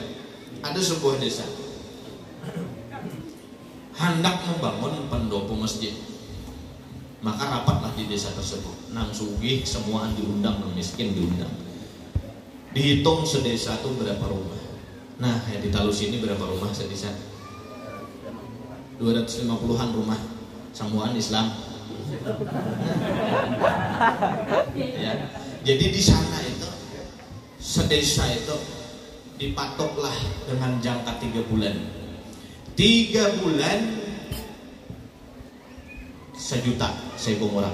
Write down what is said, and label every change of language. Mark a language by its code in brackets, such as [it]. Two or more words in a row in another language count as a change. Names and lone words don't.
[id] Ada sebuah desa hendak membangun pendopo masjid. Maka rapatlah di desa tersebut. [bjn] Nang sugih semua diundang, nang miskin diundang. Dihitung sedesa itu berapa rumah. [id] Nah, yang di Talus ini berapa rumah sedesa? 250-an rumah. Samuan Islam. Ya. Jadi di sana itu sedesa itu dipatoklah dengan jangka 3 bulan. 3 bulan 1 juta 1.000 orang.